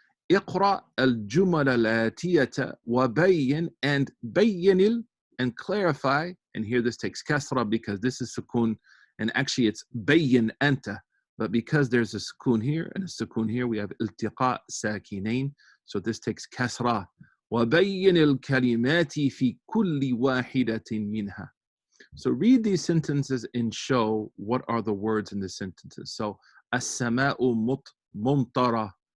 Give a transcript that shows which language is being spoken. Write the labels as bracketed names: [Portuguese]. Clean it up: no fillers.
[English] اقرأ الجمل الآتية وبين and بين and clarify, and here this takes kasra because this is sukun, and actually it's [Arabic] بين أنت, [English] but because there's a sukun here and a sukun here, we have [Arabic] التقاء ساكنين, [English] so this takes kasra. [Arabic] وبين الكلمات في كل واحدة منها. [English] So read these sentences and show what are the words in the sentences. [Arabic] So السماء ممطرة.